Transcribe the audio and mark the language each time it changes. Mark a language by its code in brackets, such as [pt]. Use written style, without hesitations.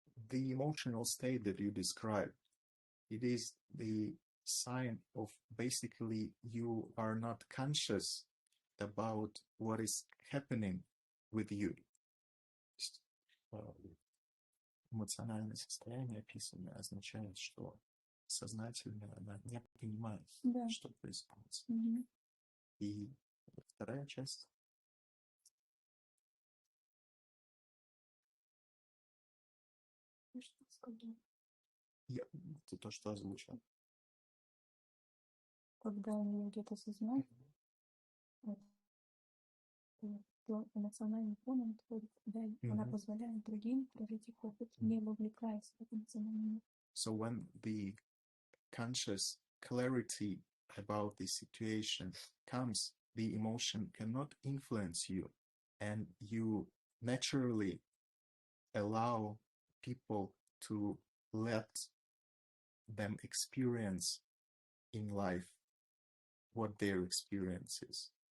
[en] the emotional state that you describe, it is the sign of basically you are not conscious about what is happening with you. [ru] Эмоциональное состояние, описанное, означает, что сознательно она не понимает, Да. что происходит. Мгм. И вторая часть. Что сказал? Это то, что озвучил. Когда у нее где-то сознание, вот, то эмоциональный фон он отходит, да, и она Мгм. позволяет другим прожить их опыт, не вовлекаясь в этот эмоциональный мир. [en] So when the conscious clarity about the situation comes, the emotion cannot influence you, and you naturally allow people to let them experience in life what their experience is.